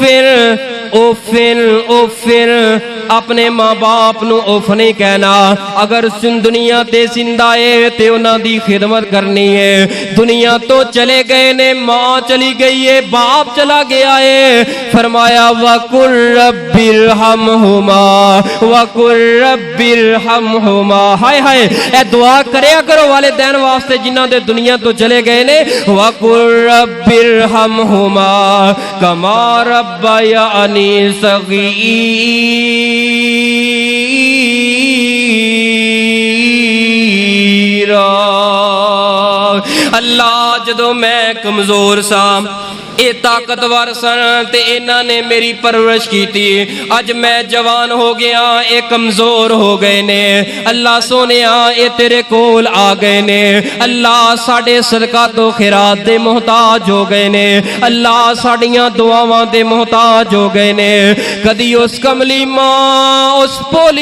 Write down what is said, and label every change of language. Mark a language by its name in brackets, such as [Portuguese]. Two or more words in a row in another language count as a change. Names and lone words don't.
[Punjabi] فیر اپنے ماں باپ نوں اف نہیں کہنا اگر دنیا تے زندہ ہے تے انہاں دی خدمت کرنی ہے دنیا توں چلے گئے نے ماں چلی گئی ہے باپ چلا گیا ہے فرمایا وقل ربِ ارحمہما ہائے ہائے اے دعا کریا کرو والدین واسطے جنہاں دے دنیا توں چلے گئے نے [Arabic] وقل رب ارحمهما كما ربياني صغيرا [Punjabi] अल्लाह جدوں میں کمزور ساں ایہ طاقتور سن تے انہاں نے میری پرورش کی تھی اج میں جوان ہو گیا ایہ کمزور ہو گئے نے اللہ سوہنیا ایہ تیرے کول آ گئے نے اللہ ساڈے صدقہ تو خیرات دے محتاج ہو گئے نے اللہ ساڈیاں دعاواں دے محتاج ہو گئے نے کدی اس کملی ماں اس بھولی